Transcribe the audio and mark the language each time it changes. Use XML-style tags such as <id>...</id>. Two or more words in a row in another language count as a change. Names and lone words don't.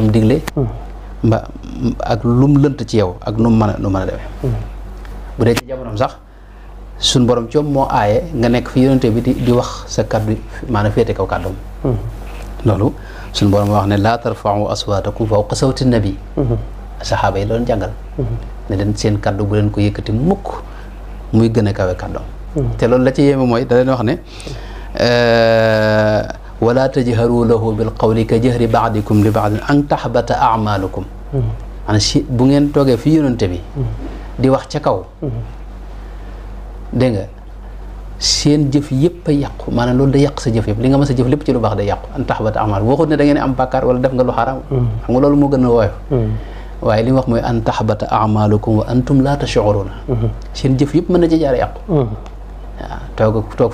<wo>mu digle mba ak lu mu lënt ci yow ak nu mu mën a demee bu dee ci jamonoom sax suñ borom coom moo aaye nga nekk fi yonente bi di wax sa kaddu maanaam féete kaw kàddoom loolu suñ borom wax ne</wo> <ar>لا ترفعوا أصواتكم فوق صوت النبي</ar> <wo>saxaaba yi la doon jàngal ne leen seen kaddu bu leen ko yëkkati mukk muy gën a kawe kàddoom te loolu la ci yéeme mooy da leen wax ne</wo> <ar>ولا تجهروا له بالقول كجهر بعضكم لبعض أن تحبط أعمالكم</ar> <wo>maanaam si bu ngeen toogee fi yonente bi di wax ca kaw dégg nga seen jëf yëpp a yàqu maanaam loolu da yàq sa jëf yëpp li nga mës a jëf lépp ci lu baax day yàqu</wo> <ar>أن تحبط أعمال</ar> <wo>waxut ne da ngeen am bàkkaar wala def nga lu xaraam xam nga loolu moo gën a woyof waaye li mu wax mooy</wo> <ar>أن تحبط أعمالكم وأنتم لا تشعرون</ar> <wo>seen jëf yëpp mën na ci jaar yàqu waaw toog</wo>